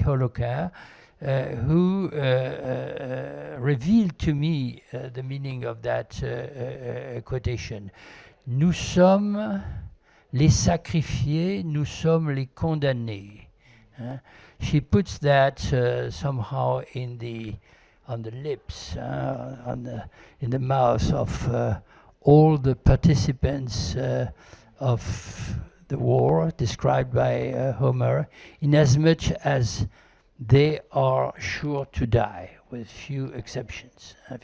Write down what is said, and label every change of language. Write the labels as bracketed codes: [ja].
[en] Holocare, who revealed to me the meaning of that quotation. [fr] Nous sommes les sacrifiés, nous sommes les condamnés. [en] She puts that somehow on the lips, in the mouth of all the participants of the war described by Homer, in as much as they are sure to die, with few exceptions.